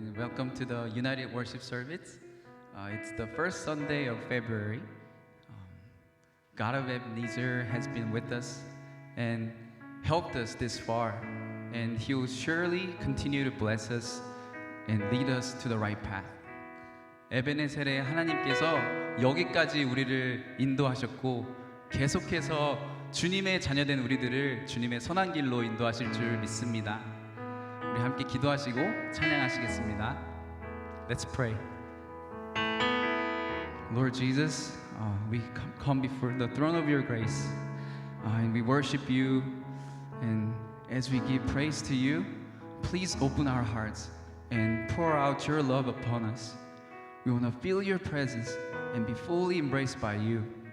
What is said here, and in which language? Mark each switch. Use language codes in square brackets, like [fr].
[en] Welcome to the United Worship Service. It's the first Sunday of February. God of Ebenezer has been with us and helped us this far, and He will surely continue to bless us and lead us to the right path. [ko] 에베네셀의 하나님께서 여기까지 우리를 인도하셨고 계속해서 주님의 자녀된 우리들을 주님의 선한 길로 인도하실 줄 믿습니다. 우리 함께 기도하시고 찬양하시겠습니다. [en] Let's pray. Lord Jesus, we come before the throne of your grace and we worship you, and as we give praise to you, please open our hearts and pour out your love upon us. We want to feel your presence and be fully embraced by you.